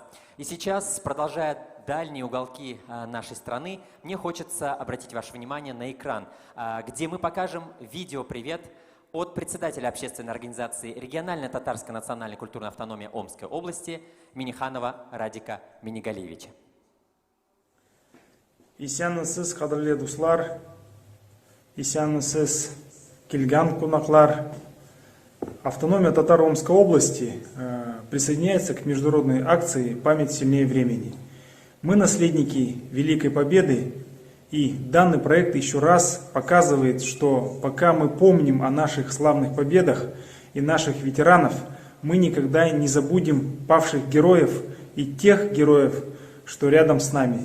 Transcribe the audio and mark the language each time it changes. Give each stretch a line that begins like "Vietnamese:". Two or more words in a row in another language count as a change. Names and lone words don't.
Russian: И сейчас, продолжая дальние уголки нашей страны, мне хочется обратить ваше внимание на экран, где мы покажем видео-привет от председателя общественной организации Региональная татарская национальная культурная автономия Омской области Миниханова Радика Минигалиевича.
Tatar: Исәнмесез, кадерле дуслар, исәнмесез, килгән кунаклар.
Russian: Автономия Татар Омской области присоединяется к международной акции «Память сильнее времени». Мы наследники Великой Победы, и данный проект еще раз показывает, что пока мы помним о наших славных победах и наших ветеранов, мы никогда не забудем павших героев и тех героев, что рядом с нами.